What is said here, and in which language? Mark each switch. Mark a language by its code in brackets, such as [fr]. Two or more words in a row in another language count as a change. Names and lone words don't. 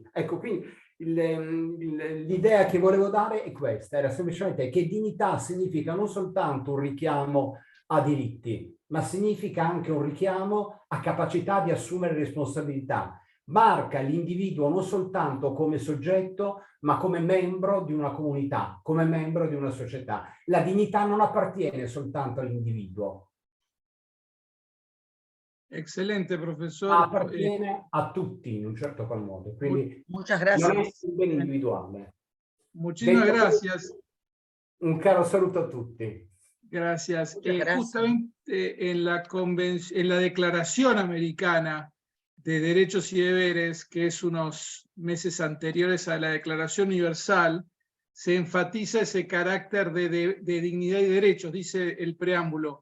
[it] Ecco, quindi l'idea che volevo dare è questa, era semplicemente che dignità significa non soltanto un richiamo a diritti, ma significa anche un richiamo a capacità di assumere responsabilità. Marca l'individuo non soltanto come soggetto, ma come membro di una comunità, come membro di una società. La dignità non appartiene soltanto all'individuo. [es] Excelente, profesor. [it] Ma appartiene a tutti in un certo qual modo. Quindi [es] Muchas [it] non è [es] gracias. [it] un bene individuale. [es] Muchísimas [it] Detto [es] gracias. [it] questo, un caro saluto a tutti. [es] Gracias. Muchas gracias. Justamente en la Declaración Americana de Derechos y Deberes, que es unos meses anteriores a la Declaración Universal, se enfatiza ese carácter de dignidad y derechos, dice el preámbulo.